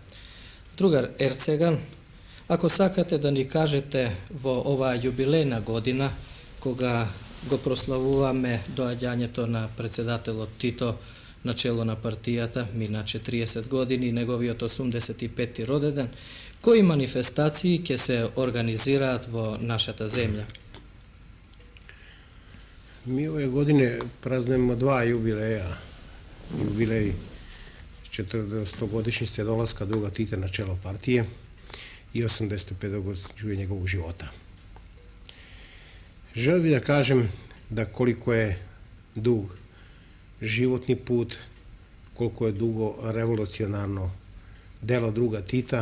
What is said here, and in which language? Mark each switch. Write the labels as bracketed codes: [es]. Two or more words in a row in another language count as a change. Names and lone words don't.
[mk] Другар Ерцеган, ако сакате да ни кажете во оваа јубилејна година, кога го прославуваме доаѓањето на председателот Тито на чело на партијата, мина 40 години, неговиот 85-ти родеден, кои манифестации ќе се организираат во нашата земја? [sr] Mi ove godine praznujemo dva jubileja. Jubilej 400-godišnjice dolaska druga Tita na čelo partije i 85-godišnjice njegovog života. Želio bih da kažem da koliko je dug životni put, koliko je dugo revolucionarno delo druga Tita,